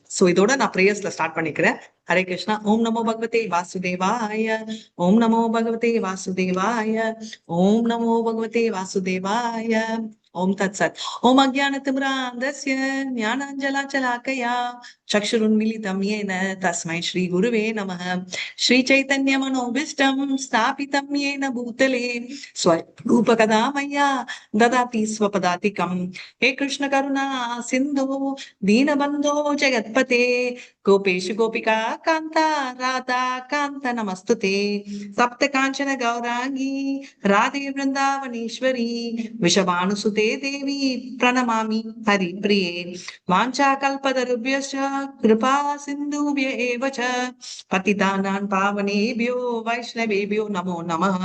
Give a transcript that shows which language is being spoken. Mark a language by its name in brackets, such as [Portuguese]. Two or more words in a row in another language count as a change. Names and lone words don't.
[Tamil] சோ இதோட நான் [English] prayersல start [Tamil] பண்ணிக்கிறேன். [Sanskrit] हरे कृष्ण. ॐ नमो भगवते वासुदेवाय, ॐ नमो भगवते वासुदेवाय, ॐ नमो भगवते वासुदेवाय, ॐ तत् सत्. ॐ अज्ञानतिमिरान्धस्य ज्ञानाञ्जनशलाकया चक्षुरुन्मीलितं येन तस्मै श्री गुरवे नमः. श्री चैतन्य मनोऽभीष्टं स्थापितं येन भूतले स्वरूपकदा मह्यं ददाति स्वपदान्तिकम्. हे कृष्ण करुणा सिन्धु दीनबंधो जगत्पते गोपेश गोपिका कांता राधा कांत नमस्तुते. सप्त कांचन गौरांगी राधे वृंदावनेश्वरी विषभानुसुते देवी प्रणमामि हरिप्रिये. वाञ्छा कल्पतरुभ्यश्च कृपा सिन्धुभ्य एव च पतितानां पावनेभ्यो वैष्णवेभ्यो नमो नमः.